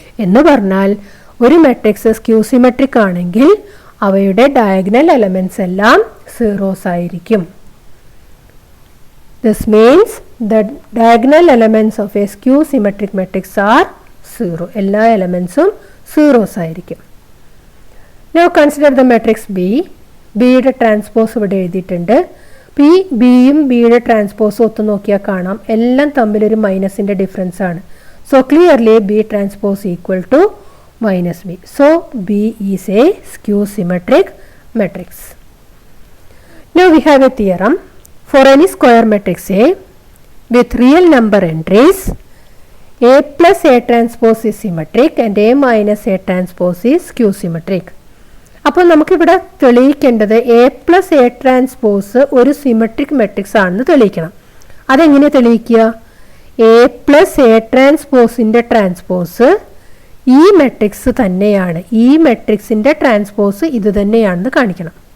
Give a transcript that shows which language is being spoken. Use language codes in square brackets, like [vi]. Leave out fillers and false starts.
[ml] എന്ന് പറഞ്ഞാൽ ഒരു മെട്രിക്സ് സ്ക്യൂ സിമെട്രിക് ആണെങ്കിൽ അവയുടെ ഡയഗണൽ എലമെന്റ്സ് എല്ലാം സീറോസ് ആയിരിക്കും. [en] This means the diagonal elements of a skew symmetric matrix are 0. [ml] എല്ലാ എലമെന്റ്സും സീറോസ് ആയിരിക്കും. [en] Now consider the matrix B. [ml] ബിയുടെ ട്രാൻസ്പോസ് ഇവിടെ എഴുതിയിട്ടുണ്ട്. പി ബിയും ബിയുടെ ട്രാൻസ്പോസും ഒത്തു നോക്കിയാൽ കാണാം എല്ലാം തമ്മിലൊരു മൈനസിൻ്റെ ഡിഫറൻസ് ആണ്. [en] So clearly B transpose equal to minus b. So B is a skew symmetric matrix. Now we have a theorem. For any square matrix A with real number entries, A plus A transpose is symmetric and A minus A transpose is skew symmetric. [ml] അപ്പോൾ നമുക്കിവിടെ തെളിയിക്കേണ്ടത് A plus A transpose ഒരു symmetric matrix ആണെന്ന് തെളിയിക്കണം. അതെങ്ങനെ തെളിയിക്കുക? A plus A transpose transpose ഈ matrix തന്നെയാണ്, ഈ മെട്രിക്സിൻ്റെ ട്രാൻസ്പോസ് ഇത് തന്നെയാണെന്ന് കാണിക്കണം.